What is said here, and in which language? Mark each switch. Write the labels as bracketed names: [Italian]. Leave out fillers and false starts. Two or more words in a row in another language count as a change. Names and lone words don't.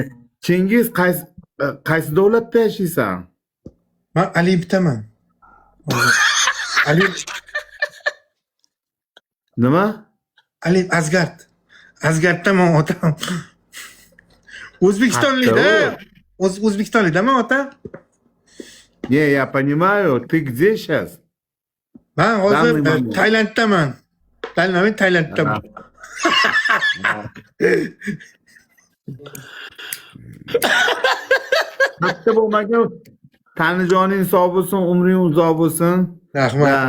[Uzbek] Chingiz qaysi davlatda yashaysan? Men Aliyevdaman. Aliyev. Nima? Aliyev Asgard. Asgarddaman otam. O'zbekistonlikda. O'zbekistonlikdaman otam. [Russian] Не, я понимаю. Ты где сейчас? [Uzbek] Men hozir Tailanddaman. Tailanddaman. Hatta bo'lmagan tanijoning sog' bo'lsin, umring uzoq bo'lsin. Rahmat.